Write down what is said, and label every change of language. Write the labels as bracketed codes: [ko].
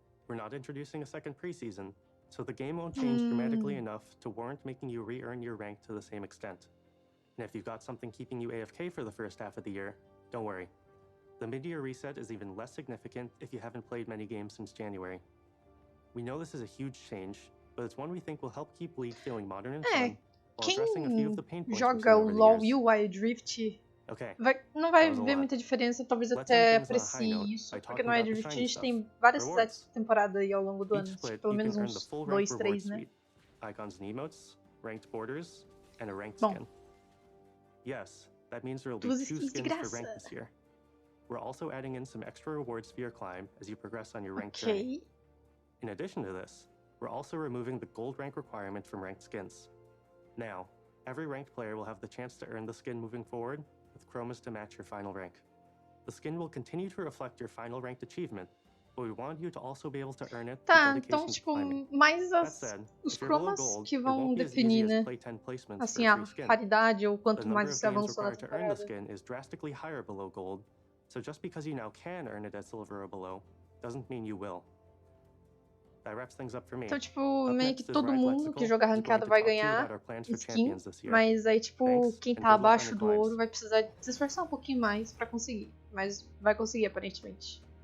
[en] We're not introducing a second preseason, so the game won't change dramatically enough to warrant making you re-earn your rank to the same extent. And if you've got something keeping you AFK for the first half of the year, don't worry. The mid-year reset is even less significant if you haven't played many games since January. We know this is a huge change, but it's one we think will help keep League feeling modern and fun, while addressing a few of the pain points [pt] joga o LoL e o Wild Rift não vai ver muita diferença, talvez até aprecie isso, porque no Wild Rift a gente tem várias sets de temporada aí ao longo do ano, pelo menos uns 2, 3, né? [en] Icons and emotes, ranked borders, and a ranked skin. Yes, that means there will be 2 skins for rank this year. We're also adding in some extra rewards for your climb as you progress on your ranked journey. In addition to this, we're also removing the gold rank requirement from ranked skins. Now, every ranked player will have the chance to earn the skin moving forward, with chromas to match your final rank. The skin will continue to reflect your final ranked achievement, but we want you to also be able to earn it through dedication to climbing. [pt] Mais os chromas que vão definir, né? Assim, a raridade ou quanto mais você avançou na temporada. [en] The number of games required to earn the skin is drastically higher below gold, so just because you now can earn it at silver or below, doesn't mean you will. [pt] Então, tipo, meio que todo mundo que joga ranqueada vai ganhar skin, mas aí, tipo, quem tá abaixo do ouro vai precisar se esforçar um pouquinho mais pra conseguir. Mas vai conseguir, aparentemente.